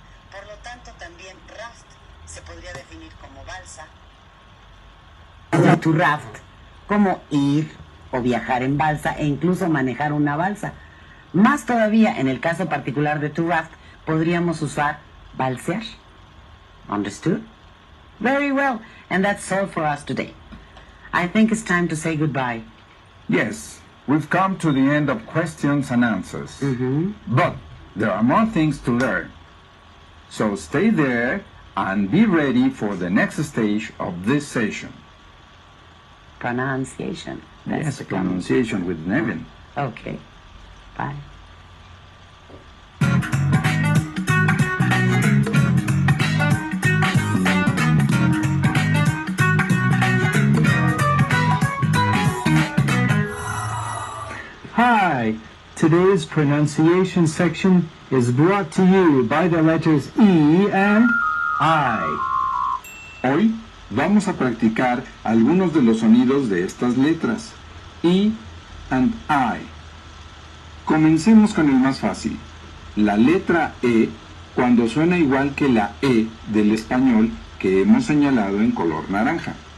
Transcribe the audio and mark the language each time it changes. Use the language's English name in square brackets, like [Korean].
[Spanish] Por lo tanto, también raft se podría definir como balsa. To raft, como ir o viajar en balsa e incluso manejar una balsa. Más todavía, en el caso particular de to raft, podríamos usar balsear. [English] Understood? Very well, and that's all for us today. I think it's time to say goodbye. Yes, we've come to the end of questions and answers. But there are more things to learn. So stay there and be ready for the next stage of this session. Pronunciation. Yes, pronunciation with Nevin. Okay. Bye. Hi, today's pronunciation section is brought to you by the letters E and I. [Spanish] Hoy vamos a practicar algunos de los sonidos de estas letras, [English] E and I. [Spanish] Comencemos con el más fácil. La letra E, cuando suena igual que la E del español que hemos señalado en color naranja.